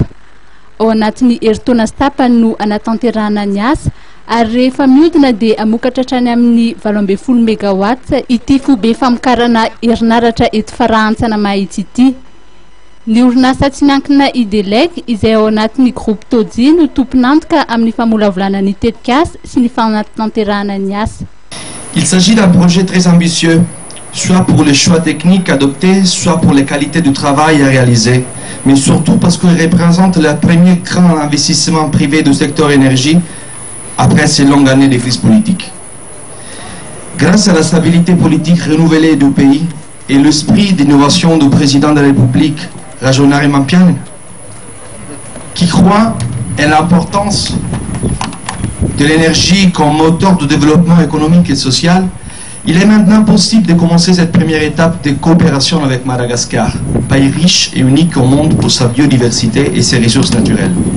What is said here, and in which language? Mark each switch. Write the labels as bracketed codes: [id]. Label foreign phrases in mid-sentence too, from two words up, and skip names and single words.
[mg] Ao anatin'ny herintaona sy tapany no anatanterahana ny asa, ary rehefa mihodina dia amokatra hatrany amin'ny 12 megawatt ity foibe famokarana herinaratra eto Farahantsana mahitsy ity. Ny orinasa tsy miankina Idelec izay ao anatin'ny groupe Todzi no tompon'antoka amin'ny famolavolana ny tetikasa sy ny fanatanterahana ny asa. [fr] Il s'agit d'un projet très ambitieux, soit pour les choix techniques adoptés, soit pour les qualités du travail à réaliser, mais surtout parce qu'il représente le premier grand investissement privé du secteur énergie après ces longues années de crise politique. Grâce à la stabilité politique renouvelée du pays et l'esprit d'innovation du président de la République, Rajonari Mampian, qui croit en l'importance de l'énergie comme moteur de développement économique et social, il est maintenant possible de commencer cette première étape de coopération avec Madagascar, pays riche et unique au monde pour sa biodiversité et ses ressources naturelles.